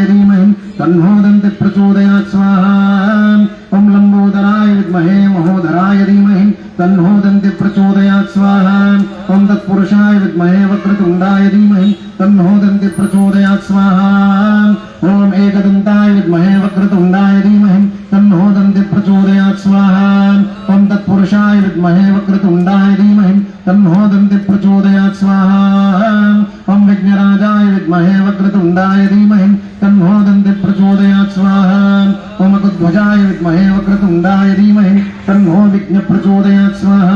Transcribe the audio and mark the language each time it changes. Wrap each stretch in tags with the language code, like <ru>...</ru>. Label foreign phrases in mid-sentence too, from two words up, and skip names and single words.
<sa>ధీమహి తన్నో దంతి ప్రచోదయాత్ స్వాహా ఓం లంబోదరాయ విద్మహే మహోదరాయ ధీమహి తన్నో దంతి ప్రచోదయాత్ స్వాహా ఓం తత్పురుషాయ విద్మహే వక్రతుండాయ ధీమహి తన్నో దంతి ప్రచోదయాత్ స్వాహా ఓం ओम एकदन्ताय विद्महे वक्रतुण्डाय धीमहि तन्नो दन्ति प्रचोदयात् स्वाहा ओम तत्पुरुषाय विद्महे वक्रतुण्डाय धीमहि तन्नो दन्ति प्रचोदयात् स्वाहा ओम विघ्नराजाय विद्महे वक्रतुण्डाय धीमहि तन्नो दन्ति प्रचोदयात् स्वाहा ओम कुध्वजाय विद्महे वक्रतुण्डाय धीमहि तन्नो विघ्न प्रचोदयात् स्वाहा</sa>